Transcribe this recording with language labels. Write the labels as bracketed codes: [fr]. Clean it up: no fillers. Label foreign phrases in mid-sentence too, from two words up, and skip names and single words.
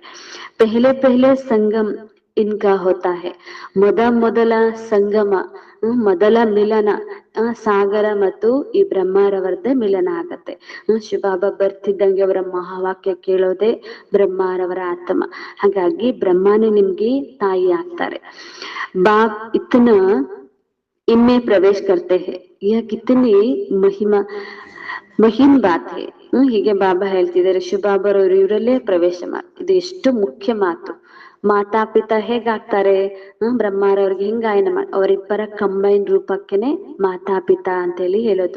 [hi] पहले संगम इनका होता है. [kn] ಮೊದಲ ಸಂಗಮ, ಮೊದಲ ಮಿಲನ ಸಾಗರ ಮತ್ತು ಈ ಬ್ರಹ್ಮಾರವರದ್ದೇ ಮಿಲನ ಆಗತ್ತೆ. ಶಿವಬಾಬಾ ಬರ್ತಿದ್ದಂಗೆ ಅವರ ಮಹಾವಾಕ್ಯ ಕೇಳೋದೆ ಬ್ರಹ್ಮಾರವರ ಆತ್ಮ. ಹಾಗಾಗಿ ಬ್ರಹ್ಮನೇ ನಿಮ್ಗೆ ತಾಯಿ ಆಗ್ತಾರೆ. [hi] बाप इतना इनमें प्रवेश करते हैं, यह कितनी महीन बात है. [kn] ಹೀಗೆ ಬಾಬಾ ಹೇಳ್ತಿದ್ದಾರೆ, ಶಿವಬಾಬಾರವರು ಇವರಲ್ಲೇ ಪ್ರವೇಶ ಇದು ಎಷ್ಟು ಮುಖ್ಯ ಮಾತು. ಮಾತಾ ಪಿತಾ ಹೇಗಾಗ್ತಾರೆ, ಬ್ರಹ್ಮಾರವ್ರಿಗೆ ಹಿಂಗಾಯನ ಅವರಿಬ್ಬರ ಕಂಬೈನ್ ರೂಪಕ್ಕೆನೆ ಮಾತಾ ಪಿತಾ ಅಂತ ಹೇಳಿ ಹೇಳೋದು.